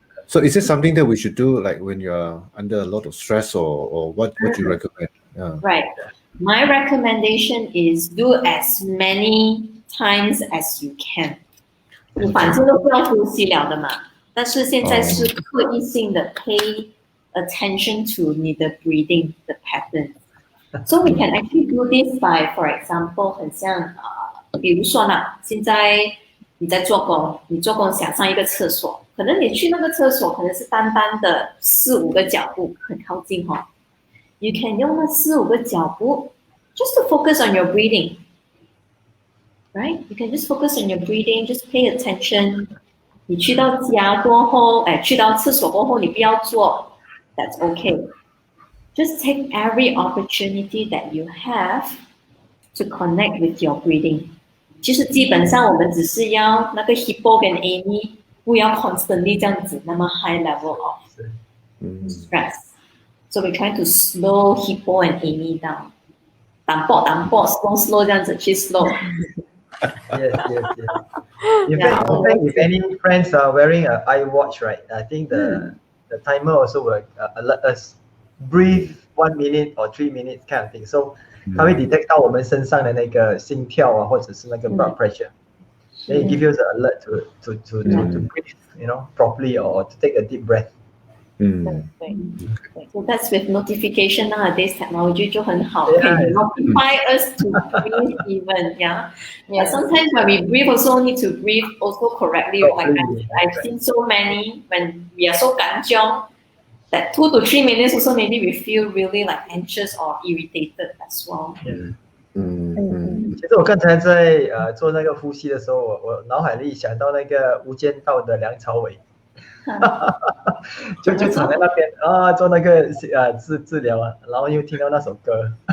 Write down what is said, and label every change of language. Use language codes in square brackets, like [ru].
[en] So is it something that we should do like when you're under a lot of stress or what would you recommend? Right. My recommendation is do as many times as you can. [zh] 你反正都不要呼吸了的嘛，但是现在是刻意性的 [en] pay attention to [zh] 你的 breathing 的 pattern。 [en] So we can actually do this by, for example， [zh] 很像比如说呢，现在你在做工，你做工想上一个厕所，可能你去那个厕所可能是单单的4-5个脚步，很靠近 [en] You can [zh] 用那4-5个脚步 [en] just to focus on your breathing, right? You can just focus on your breathing, just pay attention. [zh] 你去到家过后，去到厕所过后，你不要做 [en] ，that's okay.Just take every opportunity that you have to connect with your breathing. [zh] 其实基本上我们只是要那个 Hippo 跟 Amy 不要 constantly 这样子那么 [en] high level of stress. So we try to slow Hippo and Amy down. [zh] 淡薄 slow 这样子去 slow. [en] Yes. In fact, if any friends are wearing an iWatch, right? I think the timer also will alert us.Breathe 1 minute or 3 minutes kind of thing. [zh] So 它会 detect 到我们身上的那个心跳或者是那个 blood pressure. [en] Then it gives you the alert to breathe, properly or to take a deep breath. So that's with notification nowadays technology [zh] 就很好 [en] can notify us to breathe even, But sometimes when we breathe also need to breathe also correctly. Like I've seen so many when we are so 緊張 that 2 to 3 minutes also maybe we feel really like anxious or irritated as well. [zh] 其实我刚才在做那个呼吸的时候，我脑海里想到那个《无间道》的梁朝伟，就躺在那边做那个治疗然后又听到那首歌。